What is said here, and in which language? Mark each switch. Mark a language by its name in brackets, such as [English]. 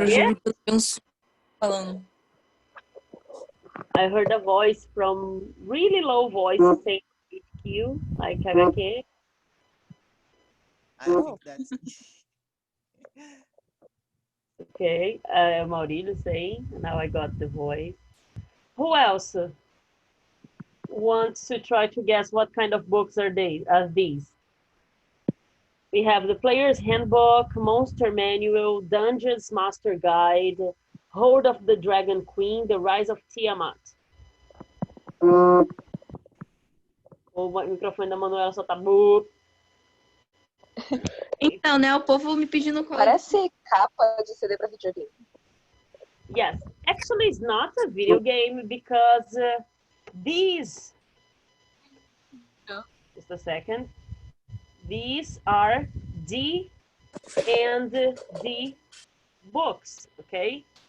[Portuguese] eu já vi pelo menos falando. [English] I heard a voice from really low voice saying HQ, like HQ. I think that's Okay, Maurílio saying, now I got the voice. Who else wants to try to guess what kind of books are these? We have the Player's Handbook, Monster Manual, Dungeons Master Guide, Hold of the Dragon Queen, The Rise of Tiamat. [Portuguese] O microfone da Manuela só tá boop. Então, né, o povo me pedindo código. Parece capa de CD para videogame. [English] Yes, actually it's not a video game because These, just a second. These are D and D books, okay?